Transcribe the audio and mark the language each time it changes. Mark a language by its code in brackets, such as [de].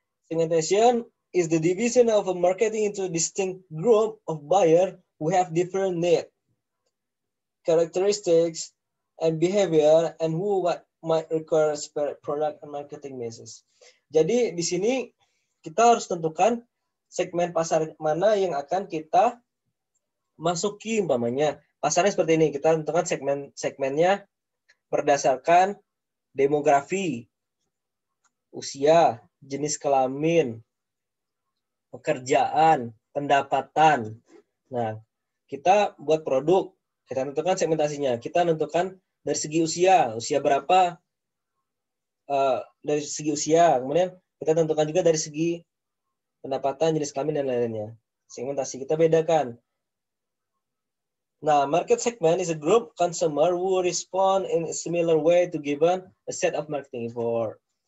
[en] Segmentation is the division of a marketing into a distinct group of buyer who have different needs, characteristics, and behavior, and who might require product and marketing messages. [id] Jadi di sini kita harus tentukan segmen pasar mana yang akan kita masuki umpamanya. Pasarnya seperti ini, kita tentukan segmennya berdasarkan demografi, usia, jenis kelamin, pekerjaan, pendapatan. Nah, kita buat produk, kita tentukan segmentasinya. Kita tentukan dari segi usia berapa, dari segi usia. Kemudian kita tentukan juga dari segi pendapatan, jenis kelamin, dan lainnya. Segmentasi kita bedakan. [en] Nah, market segment is a group consumer who respond in a similar way to given a set of marketing effort.